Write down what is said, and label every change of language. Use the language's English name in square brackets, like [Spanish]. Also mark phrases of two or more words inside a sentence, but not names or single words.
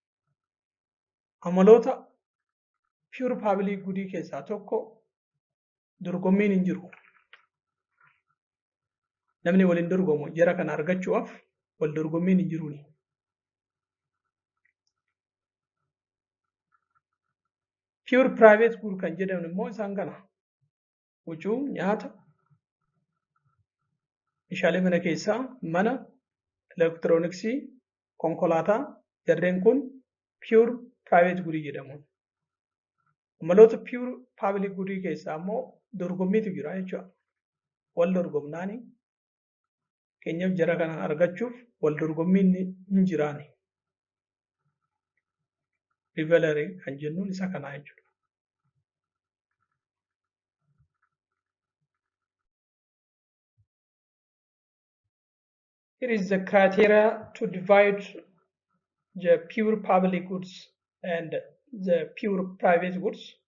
[Oromo] Amaloota [English] pure public goodii [Oromo] keessaa tokko dorgommiin hin jiru. Namni waliin dorgomu jara kana argachuudhaaf wal dorgommiin hin jiruuni. [English] Pure private good [Oromo] kan jedhamu immoo isaan kana. Huccuu, nyaata, meeshaalee mana keessaa, mana, elektirooniksii, konkolaataa, jarreen kun [English] pure private good [Oromo] jedhamu. Maloota [English] pure public good [Oromo] keessaa immoo dorgommiitu jira jechuudha. Wal dorgomnaani keenyaaf jara kana argachuuf wal dorgommiin hin jiraani. Rivalry kan jennuun isa kanaa jechuudha. [English] Here is the criteria to divide the pure public goods and the pure private goods.